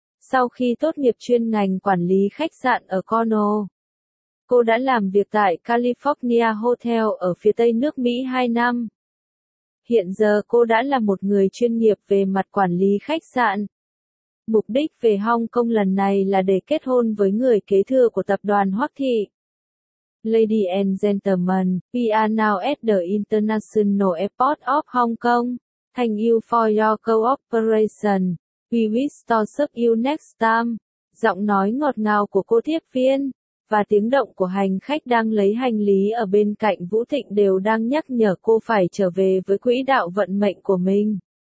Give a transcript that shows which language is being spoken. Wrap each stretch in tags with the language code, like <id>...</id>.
<vi>Sau khi tốt nghiệp chuyên ngành quản lý khách sạn ở Cornell, cô đã làm việc tại California Hotel ở phía tây nước Mỹ 2 năm. Hiện giờ cô đã là một người chuyên nghiệp về mặt quản lý khách sạn. Mục đích về Hong Kong lần này là để kết hôn với người kế thừa của tập đoàn Hoắc Thị.</vi> <en>Lady and gentlemen, we are now at the International Airport of Hong Kong. Thank you for your cooperation. We wish to serve you next time.</en> <vi>Giọng nói ngọt ngào của cô tiếp viên và tiếng động của hành khách đang lấy hành lý ở bên cạnh Vũ Thịnh đều đang nhắc nhở cô phải trở về với quỹ đạo vận mệnh của mình.</vi>